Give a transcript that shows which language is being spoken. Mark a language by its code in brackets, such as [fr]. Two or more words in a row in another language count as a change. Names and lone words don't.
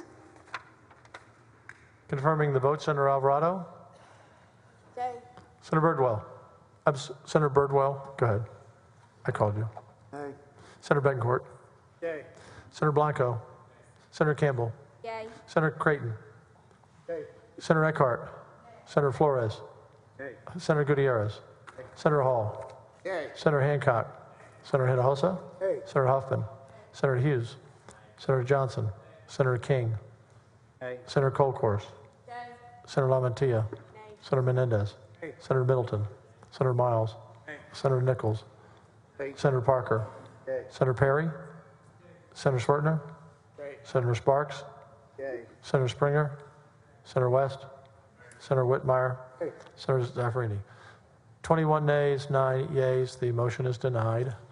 [en] Confirming the vote, Senator Alvarado. Yay. Senator Birdwell. Senator Birdwell, go ahead. I called you. Nay. Senator Betancourt. Yay. Senator Blanco. Senator Campbell. Yay. Senator Creighton. Yay. Senator Eckhart. Senator Flores. Yay. Senator Gutierrez. Senator Hall. Yay. Senator Hancock. Senator Hinojosa. Yay. Senator Huffman. Senator Hughes. Senator Johnson. Senator King. Yay. Senator Colkhorst. Yay. Senator Lamantia. Senator Menendez. Yay. Senator Middleton. Senator Miles. Yay. Senator Nichols. Yay. Senator Parker. Yay. Senator Perry. Senator Swertner. Yay. Senator Sparks. Yay. Senator Springer. Senator West. Senator Whitmire. Yay. Senator Zaffarini. 21 nays, 9 yeas. The motion is denied.